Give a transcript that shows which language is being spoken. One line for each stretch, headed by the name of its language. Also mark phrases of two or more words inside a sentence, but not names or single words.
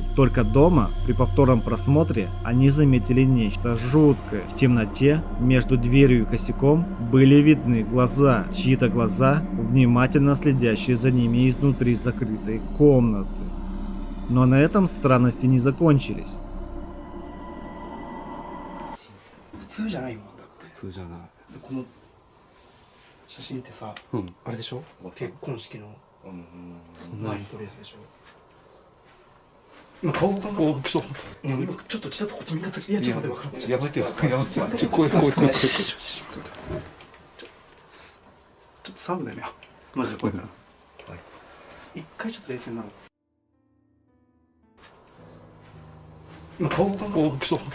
Russian: Только дома, при повторном просмотре, они заметили нечто жуткое. В темноте, между дверью и косяком, были видны глаза. Чьи-то глаза, внимательно следящие за ними изнутри закрытой комнаты. Но на этом странности не закончились.
Japanese: 普通じゃないもんだって普通じゃないこの写真ってさ、あれでしょ結婚式のナイフ取るやつでしょ今顔が今ちょっとちらっとこっち見方いや違う待って分からんやめてよやめてよこうちょっとサブだよマジで怖いから。一回ちょっと冷静になろう。今顔動かんかった。お、来そう。